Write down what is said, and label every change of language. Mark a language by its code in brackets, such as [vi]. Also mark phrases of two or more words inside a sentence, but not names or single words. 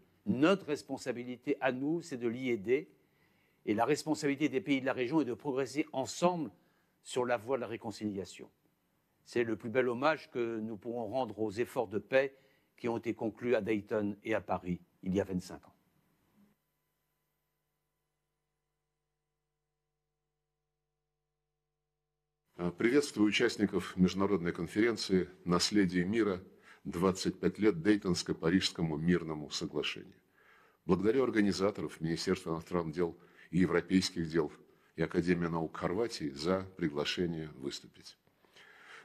[fr] Notre responsabilité à nous, c'est de l'y aider. Et la responsabilité des pays de la région est de progresser ensemble sur la voie de la réconciliation. C'est le plus bel hommage que nous pourrons rendre aux efforts de paix qui ont été conclus à Dayton et à Paris il y a 25 ans. [ru] Приветствую участников международной конференции «Наследие мира. 25 лет Дейтонско-Парижскому мирному соглашению». Благодарю организаторов Министерства иностранных дел и европейских дел и Академии наук Хорватии за приглашение выступить.